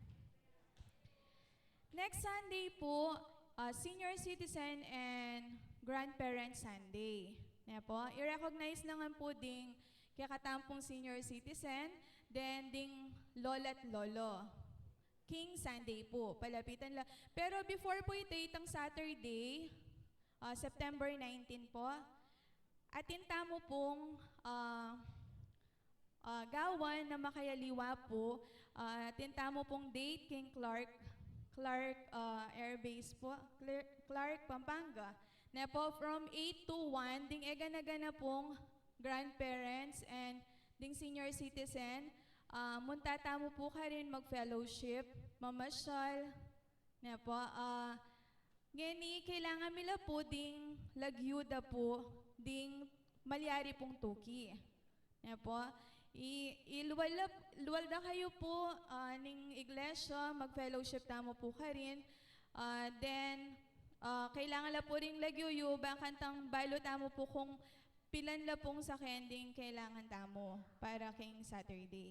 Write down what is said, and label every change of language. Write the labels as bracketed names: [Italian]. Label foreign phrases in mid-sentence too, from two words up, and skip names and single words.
[English] Next Sunday po, Senior Citizen and Grandparent Sunday. [Pampanga] Na po, i-recognize naman po ding kaya katampong [English] senior citizen, [Pampanga] then ding lola at lolo. King Sunday po, palapitan lang. Pero before po ito, itang Saturday, September 19 po, atinta mo pong gawan na makayaliwa po, atinta mo pong date King Clark Air Base po, Clark, Pampanga. Na po, [English] from 8 to 1, [Pampanga] ding egana-gana pong [English] grandparents and [Pampanga] ding [English] senior citizen, [Pampanga] muntata mo po ka rin mag-fellowship, mamasyal, na po, ngeni, kailangan mila po ding lagyuda po, ding malyari pong tuki. Na po, luwal na kayo po ning iglesia, mag-fellowship tamo po ka rin. Then, kailangan la po ring lagyuyo, bang kantang balo tamo po kung pilan la pong sa kending kailangan tamo para king Saturday.